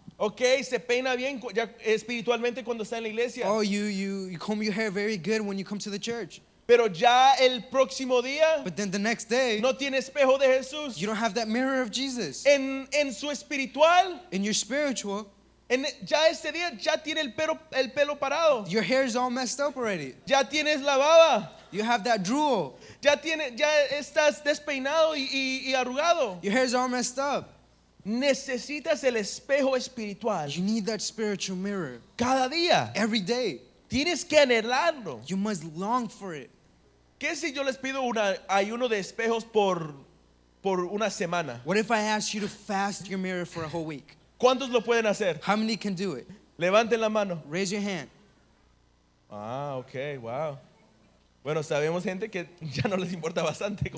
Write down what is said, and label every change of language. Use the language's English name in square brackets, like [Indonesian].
[Spanish] Ok, se peina bien ya espiritualmente cuando está en la iglesia. [English] Oh, you comb your hair very good when you come to the church. [Spanish] Pero ya el próximo día [English] But then the next day, [Spanish] no tiene espejo de Jesús. [English] you don't have that mirror of Jesus. [Spanish] En su espiritual, [English] In your spiritual, [Spanish] ya este día ya tiene el pelo parado. [English] your hair is all messed up already. [Spanish] Ya tienes la baba. [English] You have that drool. [Spanish] Ya estás despeinado y arrugado. [English] Your hair's all messed up. [Spanish] Necesitas el espejo espiritual. [English] You need that spiritual mirror. [Spanish] Cada día. [English] Every day. [Spanish] Tienes que anhelarlo. [English] You must long for it. [Spanish] ¿Qué si yo les pido un ayuno de espejos por una semana? [English] What if I asked you to fast your mirror for a whole week? [Spanish] ¿Cuántos lo pueden hacer? [English] How many can do it? [Spanish] Levanten la mano. [English] Raise your hand. Ok, wow. [Spanish] Bueno, sabemos gente que ya no les importa bastante, ¿cómo